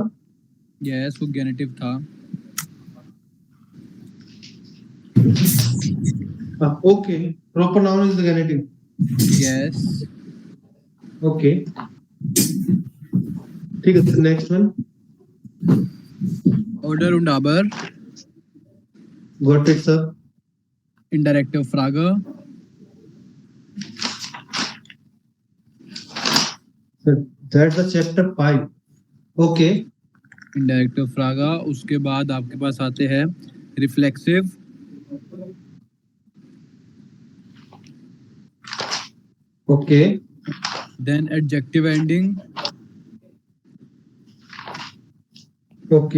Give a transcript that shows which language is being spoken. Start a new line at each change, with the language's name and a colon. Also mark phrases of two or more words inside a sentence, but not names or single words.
Hindi: यस, वो गेनेटिव था।
English: okay, proper noun is the genitive. यस, ओके
Hindi: ठीक है
English: sir, next one.
German: ऑर्डर und aber,
English: got it sir.
German: indirective Frage,
English: that's the chapter 5. ओके
German: indirective Frage,
Hindi: उसके बाद आपके पास आते हैं रिफ्लेक्सिव,
English: ओके then adjective ending, ओके